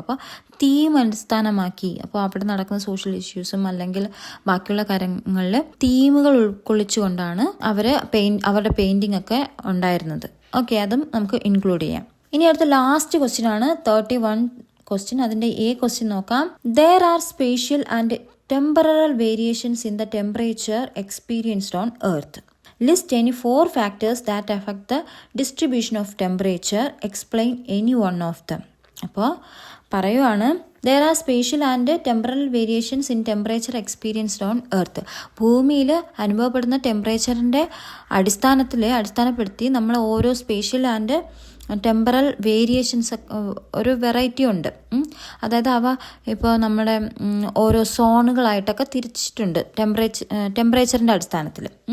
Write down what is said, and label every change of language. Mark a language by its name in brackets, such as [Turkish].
[Malayalam] അപ്പോൾ തീം അടിസ്ഥാനമാക്കി, അപ്പോൾ അവിടെ നടക്കുന്ന സോഷ്യൽ ഇഷ്യൂസും അല്ലെങ്കിൽ ബാക്കിയുള്ള കാര്യങ്ങളിൽ തീമുകൾ ഉൾക്കൊള്ളിച്ചുകൊണ്ടാണ് അവരുടെ പെയിൻറ്റിംഗ് ഒക്കെ ഉണ്ടായിരുന്നത്. ഓക്കെ, അതും നമുക്ക് ഇൻക്ലൂഡ് ചെയ്യാം. ഇനി അടുത്ത ലാസ്റ്റ് ക്വസ്റ്റ്യൻ ആണ് 31 ക്വസ്റ്റ്യൻ. അതിൻ്റെ എ ക്വസ്റ്റ്യൻ നോക്കാം. [English] There are spatial and temporal variations in the temperature experienced on Earth. List any 4 factors that affect the distribution of temperature. Explain any one of them. [Malayalam] അപ്പോൾ പറയുവാണ്, [English] there are spatial and temporal variations in temperature experienced on Earth. [Malayalam] ഭൂമിയിൽ അനുഭവപ്പെടുന്ന ടെമ്പറേച്ചറിൻ്റെ അടിസ്ഥാനപ്പെടുത്തി നമ്മൾ ഓരോ spatial and temporal variations ഒരു variety ഉണ്ട്. അതായത് അവ ഇപ്പോൾ നമ്മുടെ ഓരോ സോണുകളായിട്ടൊക്കെ തിരിച്ചിട്ടുണ്ട് ടെമ്പറേച്ചറിൻ്റെ അടിസ്ഥാനത്തിൽ.